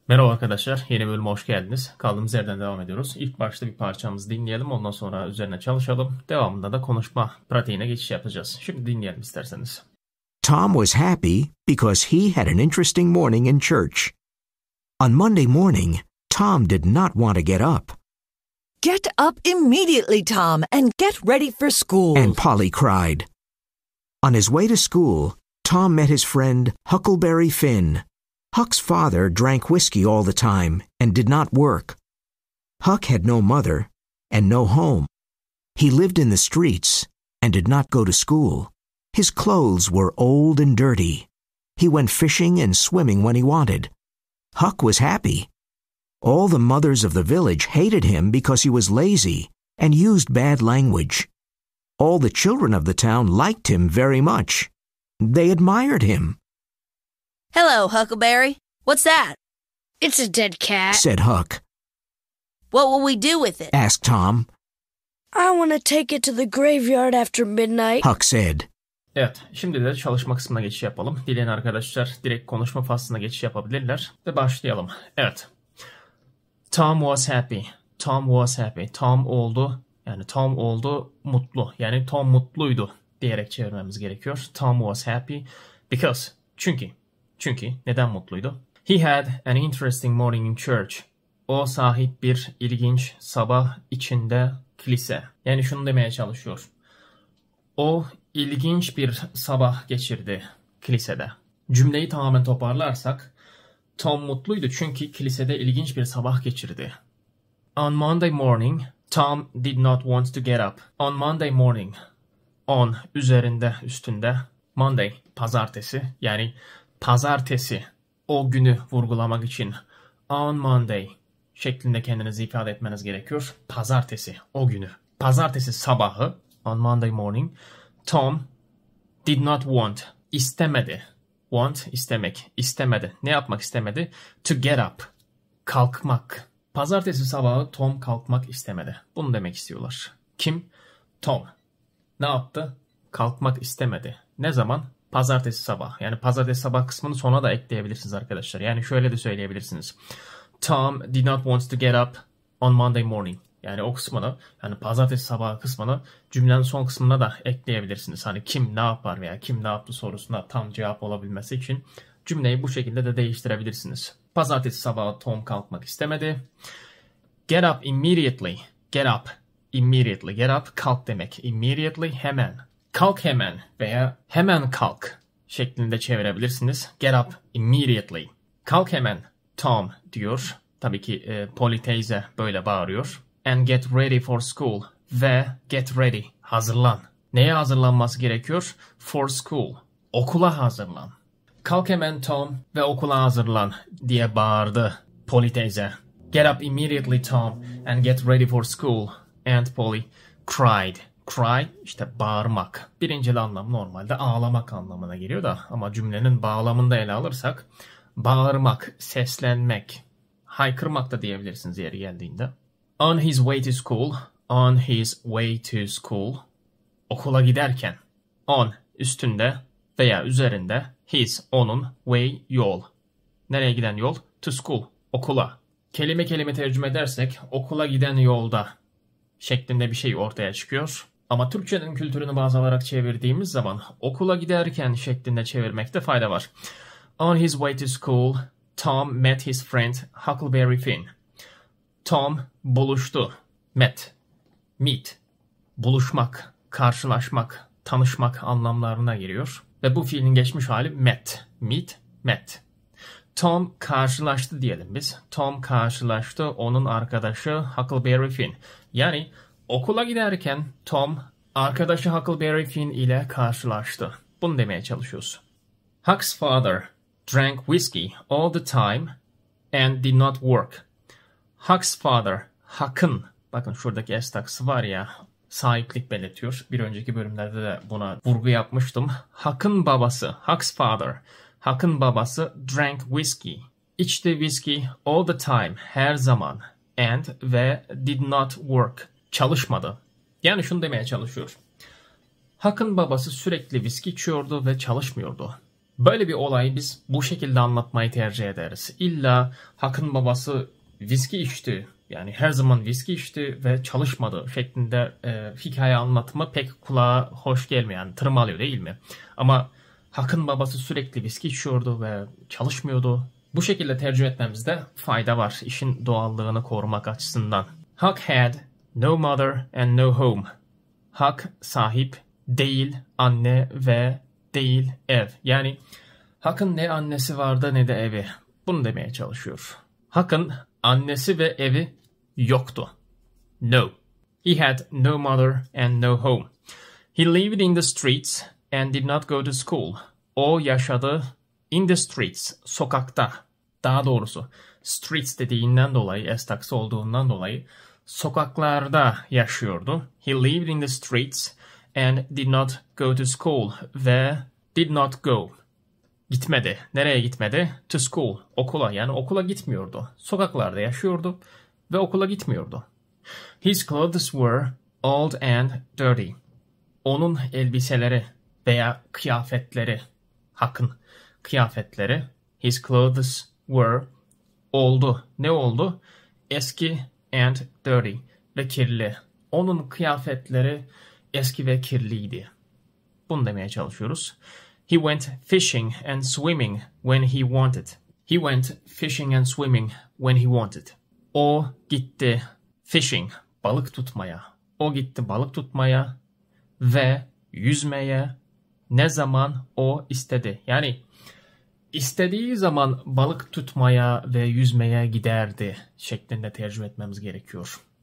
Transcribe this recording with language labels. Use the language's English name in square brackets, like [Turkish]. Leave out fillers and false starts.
[Turkish] Merhaba arkadaşlar, yeni bölüme hoş geldiniz. Kaldığımız yerden devam ediyoruz. İlk başta bir parçamızı dinleyelim, ondan sonra üzerine çalışalım. Devamında da konuşma pratiğine geçiş yapacağız. Şimdi dinleyelim isterseniz. [English] Tom was happy because he had an interesting morning in church. On Monday morning, Tom did not want to get up. Get up immediately, Tom, and get ready for school. And Polly cried. On his way to school, Tom met his friend Huckleberry Finn. Huck's father drank whiskey all the time and did not work. Huck had no mother and no home. He lived in the streets and did not go to school. His clothes were old and dirty. He went fishing and swimming when he wanted. Huck was happy. All the mothers of the village hated him because he was lazy and used bad language. All the children of the town liked him very much. They admired him. Hello, Huckleberry. What's that? It's a dead cat, said Huck. What will we do with it? Asked Tom. I want to take it to the graveyard after midnight, Huck said. [Turkish] Evet, şimdi de çalışma kısmına geçiş yapalım. Dileyen arkadaşlar direkt konuşma faslına geçiş yapabilirler. Ve başlayalım. Evet. [English] Tom was happy. Tom was happy. [Turkish] Tom oldu. Yani Tom oldu mutlu. Yani Tom mutluydu diyerek çevirmemiz gerekiyor. [English] Tom was happy because. [Turkish] Çünkü neden mutluydu? [English] He had an interesting morning in church. [Turkish] O sahip bir ilginç sabah içinde kilise. Yani şunu demeye çalışıyor. O ilginç bir sabah geçirdi kilisede. Cümleyi tamamen toparlarsak, Tom mutluydu çünkü kilisede ilginç bir sabah geçirdi. [English] On Monday morning, Tom did not want to get up. On Monday morning, [Turkish] on üzerinde, üstünde, Monday pazartesi, yani pazartesi, o günü vurgulamak için on Monday şeklinde kendinizi ifade etmeniz gerekiyor. Pazartesi, o günü. Pazartesi sabahı, [English] on Monday morning, Tom did not want, [Turkish] istemedi. Want, istemek, istemedi. Ne yapmak istemedi? [English] To get up, [Turkish] kalkmak. Pazartesi sabahı Tom kalkmak istemedi. Bunu demek istiyorlar. Kim? Tom. Ne yaptı? Kalkmak istemedi. Ne zaman? Pazartesi sabah. Yani pazartesi sabah kısmını sona da ekleyebilirsiniz arkadaşlar. Yani şöyle de söyleyebilirsiniz. [English] Tom did not want to get up on Monday morning. [Turkish] Yani o kısmını, yani pazartesi sabahı kısmını cümlenin son kısmına da ekleyebilirsiniz. Hani kim ne yapar veya kim ne yaptı sorusuna tam cevap olabilmesi için cümleyi bu şekilde de değiştirebilirsiniz. Pazartesi sabahı Tom kalkmak istemedi. [English] Get up immediately. Get up immediately. Get up [Turkish] kalk demek. Immediately hemen. Kalk hemen veya hemen kalk şeklinde çevirebilirsiniz. [English] Get up immediately. [Turkish] Kalk hemen Tom diyor. Tabii ki Polly teyze böyle bağırıyor. [English] And get ready for school. [Turkish] Ve [English] get ready. [Turkish] Hazırlan. Neye hazırlanması gerekiyor? [English] For school. [Turkish] Okula hazırlan. Kalk hemen Tom ve okula hazırlan diye bağırdı Polly teyze. [English] Get up immediately Tom and get ready for school. And Polly cried. Cry [Turkish] işte bağırmak. Birincil anlam normalde ağlamak anlamına geliyor da ama cümlenin bağlamında ele alırsak bağırmak, seslenmek, haykırmak da diyebilirsiniz yeri geldiğinde. [English] On his way to school, [Turkish] on his way to school, okula giderken, on üstünde veya üzerinde, his onun, way yol. Nereye giden yol? [English] To school, [Turkish] okula. Kelime kelime tercüme edersek okula giden yolda şeklinde bir şey ortaya çıkıyor. Ama Türkçenin kültürünü baz alarak çevirdiğimiz zaman okula giderken şeklinde çevirmekte fayda var. [English] On his way to school, Tom met his friend Huckleberry Finn. [Turkish] Tom buluştu. Meet. Buluşmak, karşılaşmak, tanışmak anlamlarına geliyor. Ve bu fiilin geçmiş hali met. Met. Tom karşılaştı diyelim biz. Tom karşılaştı onun arkadaşı Huckleberry Finn. Yani okula giderken Tom arkadaşı Huckleberry Finn ile karşılaştı. Bunu demeye çalışıyoruz. [English] Huck's father drank whiskey all the time and did not work. Huck's father, [Turkish] Huck'ın, bakın şuradaki s takısı var ya, sahiplik belirtiyor. Bir önceki bölümlerde de buna vurgu yapmıştım. Huck'ın babası, [English] Huck's father, [Turkish] Huck'ın babası [English] drank whiskey. [Turkish] İçti whiskey [English] all the time, [Turkish] her zaman. And ve [English] did not work. [Turkish] Çalışmadı. Yani şunu demeye çalışıyor. Huck'ın babası sürekli viski içiyordu ve çalışmıyordu. Böyle bir olayı biz bu şekilde anlatmayı tercih ederiz. İlla Huck'ın babası viski içti, yani her zaman viski içti ve çalışmadı şeklinde hikaye anlatımı pek kulağa hoş gelmiyor. Yani tırmalıyor değil mi? Ama Huck'ın babası sürekli viski içiyordu ve çalışmıyordu. Bu şekilde tercih etmemizde fayda var işin doğallığını korumak açısından. [English] Huck had no mother and no home. [Turkish] Huck sahip değil anne ve değil ev. Yani Huck'ın ne annesi vardı ne de evi. Bunu demeye çalışıyor. Huck'ın annesi ve evi yoktu. [English] No. He had no mother and no home. He lived in the streets and did not go to school. [Turkish] O yaşadı [English] in the streets, [Turkish] sokakta. Daha doğrusu streets dediğinden dolayı, S-taksı olduğundan dolayı sokaklarda yaşıyordu. [English] He lived in the streets and did not go to school ve did not go. [Turkish] Gitmedi. Nereye gitmedi? [English] To school. [Turkish] Okula. Yani okula gitmiyordu. Sokaklarda yaşıyordu ve okula gitmiyordu. [English] His clothes were old and dirty. [Turkish] Onun elbiseleri veya kıyafetleri, Huck'ın kıyafetleri, [English] his clothes were [Turkish] oldu. Ne oldu? Eski [English] and dirty [Turkish] ve kirli. Onun kıyafetleri eski ve kirliydi. Bunu demeye çalışıyoruz. [English] He went fishing and swimming when he wanted. He went fishing and swimming when he wanted. [Turkish] O gitti fishing, balık tutmaya. O gitti balık tutmaya ve yüzmeye ne zaman o istedi. Yani istediği zaman balık tutmaya ve yüzmeye giderdi şeklinde tercüme etmemiz gerekiyor.